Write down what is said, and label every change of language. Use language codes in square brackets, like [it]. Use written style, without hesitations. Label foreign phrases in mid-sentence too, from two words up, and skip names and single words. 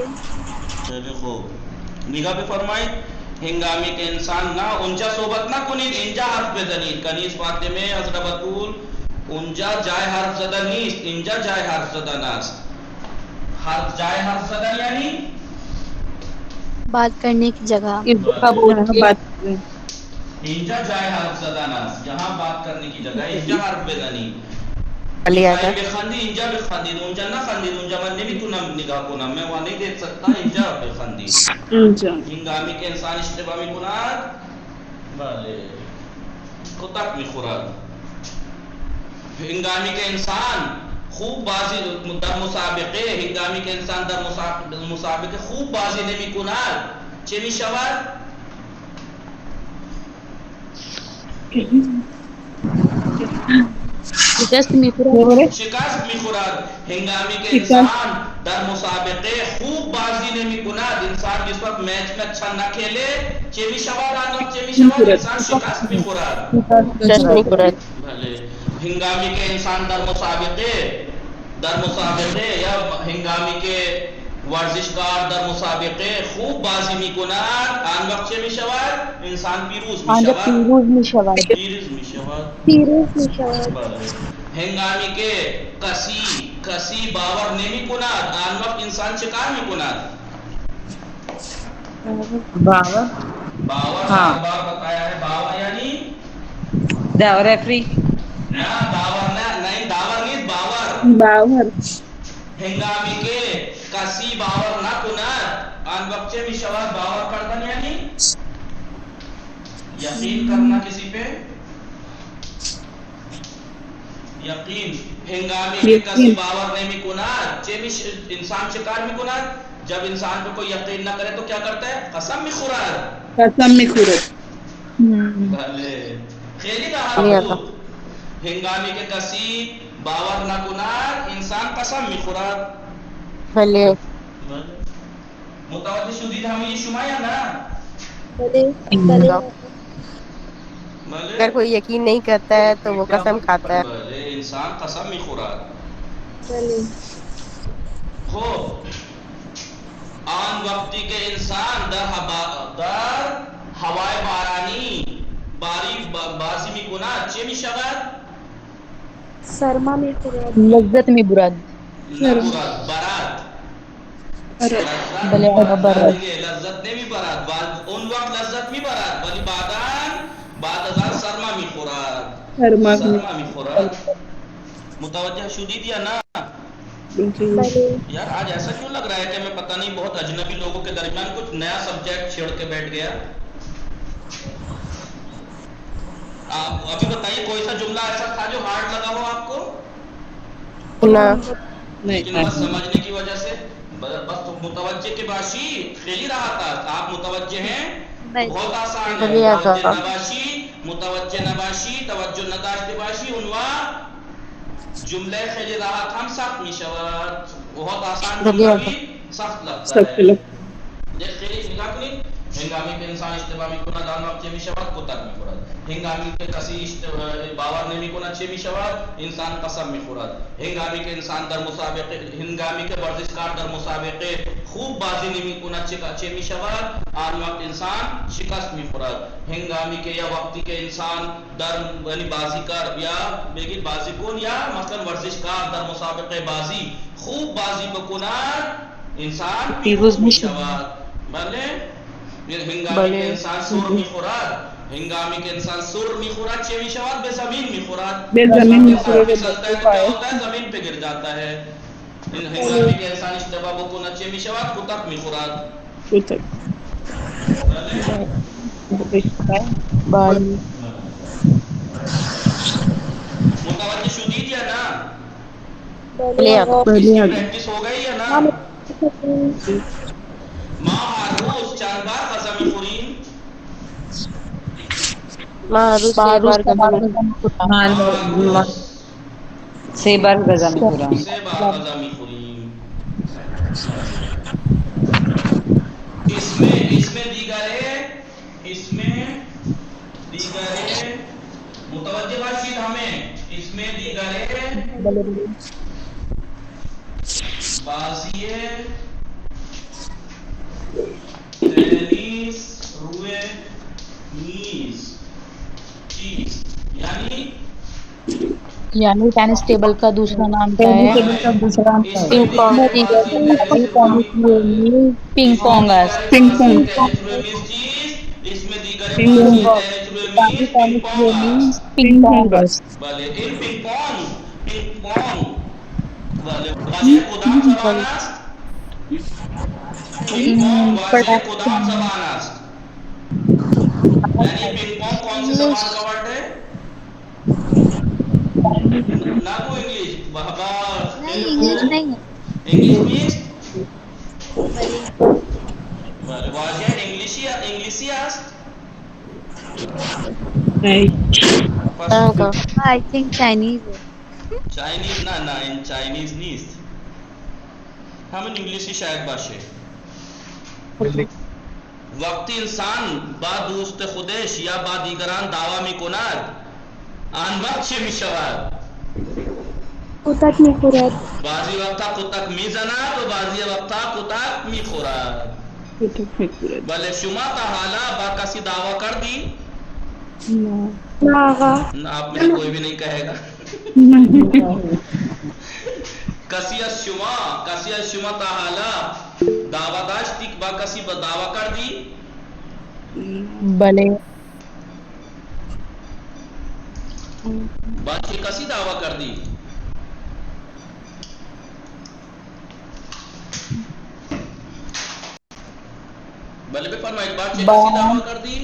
[fa] خیلی خوب نگاه بفرمایید. هنگامی که انسان نه اونجا صحبت نکنید، اینجا حرف بزنید. کنیز فاطمه حضرت بطول اونجا جای حرف زدن نیست، اینجا جای حرف زدن است. جای حرف زدن یعنی [ur] بات کرنے کی جگہ. [fa] اینجا جای حرف زدن است، [ur] جہاں بات کرنے کی جگہ [fa] اینجا حرف بزنید. اینجا بخندید، اینجا بخندید، اونجا نخندید. اونجا من نمیتونم نگاه کنم، [ur] میں وہاں نہیں دیکھ سکتا. [fa] اینجا بخندید. هنگامی که انسان اشتباه میکند، بله کتک میخورد. هنگامی که انسان خوب بازی در مسابقه، هنگامی که انسان در مسابقه خوب بازی نمیکند، چه میشود؟ شکست میخورد. هنگامی که انسان در مسابقه خوب بازی نمیکند، [ur] انسان جس وقت میچ میں اچھا نہ کھیلے، [fa] چه میشود؟ آن وقت چه میشود؟ انسان شکست میخورد. بله هنگامی که انسان در مسابقه یا هنگامی که ورزشکار در مسابقه خوب بازی میکند، آن وقت چه میشود؟ انسان پیروز میشود. بله هنگامی که کسی باور نمیکند، آن وقت انسان چه کار میکند؟ [ur] باور ہر بار بتایا ہے. [fa] باور یعنی نه داور نہیں، داور نیست، باور. هنگامی که کسی باور نکند، آن وقت چه میشود؟ باور کردن [ur] یعنی یقین کرنا کسی پہ، یقین. [fa] هنگامی که کسی باور نمیکند، انسان چه کار میکند؟ [ur] جب انسان پہ کوئی یقین نہ کرے تو کیا کرتا ہے؟ [fa] قسم میخورد. بله خیلی راحت بود. هنگامی که کسی باور نکند، انسان قسم میخورد. بله متوجه شدید همه شما یا نه؟ بله. [ur] اگر کوئی یقین نہیں کرتا ہے تو وہ قسم کھاتا ہے. [fa] بله انسان قسم میخورد. بله. خب آن وقتی که انسان در هوای بارانی بازی میکند، چه میشود؟ سرما میخورد. لذت میں براد. برد. لذت نمیبرد. اون وقت لذت میبرد ولی بعد از آن سرما میخورد. متوجہ شدید یا نه؟ [ur] یار آج ایسا کیوں لگ رہا ہے کہ میں پتہ نہیں بہت اجنبی لوگوں کے درمیان کچھ نیا سبجیکٹ چھیڑ کے بیٹھ گیا. آپ ابھی بتائیے کوئی سا جملہ ایسا تھا جو ہارڈ لگا ہو آپ کو؟ لیکن بس سمجھنے کی وجہ سے بس متوجہ کے [fa] باشی خیلی [ur] رہا تھا. آپ متوجہ ہیں؟ بہت آسان ہے. [fa] متوجہ نباشی توجہ نداشته باشی عنوان جمله خیلی راحت هم سخت می شود. [ur] بہت آسان جمله بھی سخت لگتا ہے. [fa] خیلی نگاه کنید. هنگامی که انسان اشتباه میکند آن وقت چه میشود؟ کتک میخورد. هنگامی که کسی باور نمیکند چه میشود؟ انسان قسم میخورد. هنگامی که انسان در مسابقه، هنگامی که ورزشکار در مسابقه خوب بازی نمیکند چه میشود؟ آن وقت انسان شکست میخورد. هنگامی که یا وقتی که انسان در یعنی بازیکار یا بگید بازیکن یا مثلا ورزشکار در مسابقه بازی خوب بازی بکند انسان پیروز میشود. بله؟ هنگامی که انسان سر میخورد، هنگامی که انسان سر میخورد چه میشود؟ به زمین میخورد. به زمین انسان میخوره. [ur] پھسلتا ہے تو کیا ہوتا ہے؟ زمین پہ گر جاتا ہے. [fa] هنگامی که انسان اشتباه بکند چه میشود؟ کتک میخورد. کتک. بال متوجہ شدید یا نا؟ بلے آقا اس بله کی آقا. [ur] پریکٹس ہو گئی یا نا؟ [fa] ما هر روز چند بار غذا میخوریم؟ معروف سے بار قدم ما هر روز 6 بار غذا میخورم. 3 بار غذا میخوریم. [ur] اس میں دیگرے [fa] متوجہ باشید [ur] ہمیں. اس میں دیگرے بازیے ٹینس روئے نیز چیز یعنی ٹینس ٹیبل کا دوسرا نام کیا ہے؟ پنگ پونگ پنگ پونگ. پنگ پونگ. اس میں دیگر پنگ پونگ. پنگ پونگ. پنگ پونگ. [fa] بله این پینگ پونگ بله واژه کدام زبان است؟ پینگ پونگ واژه کدام زبان است؟ [ur] یعنی پینگ پونگ کون سی زبان کا ورڈ ہے؟ نہ کو انگلش بابا نہیں انگلش نہیں ہے. [fa] انگلش نیست؟ بلی بله واژه انگلیسی است؟ [ur] نہیں. کہاں کا [en] I think [ur] چائنیز ہے. [fa] چاینیز نه این چاینیز نیست. همون انگلیسی شاید باشه. وقتی انسان با دوست خودش یا با دیگران دعوا میکند آن وقت چه میشود؟ کتک میخورد. بعضی وقتا کتک میزند و بعضی وقتا کتک میخورد. کتک میخورد. بله شما تا حالا با کسی دعوا کردی؟ [ur] نہ آقا. نه آپ میں سے کوئی بھی نہیں کہے گا. [fa] کسی از شما تا حالا دعوا داشتی با کسی با دعوا کردی؟ بلے. با چه کسی دعوا کردی؟ بله بفرمایید با چه کسی دعوا کردی؟